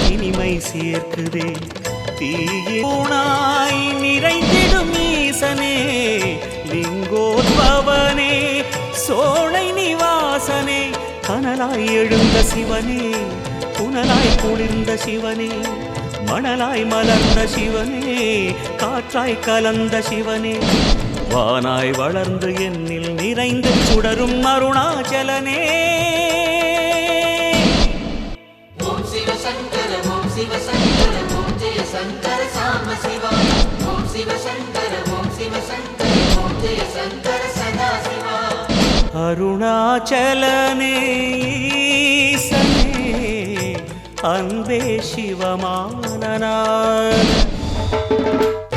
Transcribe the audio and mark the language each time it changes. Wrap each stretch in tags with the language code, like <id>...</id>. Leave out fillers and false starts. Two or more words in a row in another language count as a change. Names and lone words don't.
<ta>இனிமை சேர்க்குதே தீயோனாய் நிறைந்திடும் ஈசனே லிங்கோத்பவனே சோலை நிவாசனே கனலாய் எழுந்த சிவனே புனலாய் குளிர்ந்த சிவனே மணலாய் மலர்ந்த சிவனே காற்றாய் கலந்த சிவனே வானாய் வளர்ந்து என்னில் நிறைந்து சுடரும் அருணாச்சலனே</ta> <sa>ॐ शिवशङ्कर ॐ शिवशङ्कर ॐ जय शङ्कर साम्ब शिवा ॐ शिवशङ्कर ॐ शिवशङ्कर ॐ जय शङ्कर सदा शिवा</sa> <ta>அருணாச்சலனே ஈசனே அன்பே சிவமானநாதனே</ta>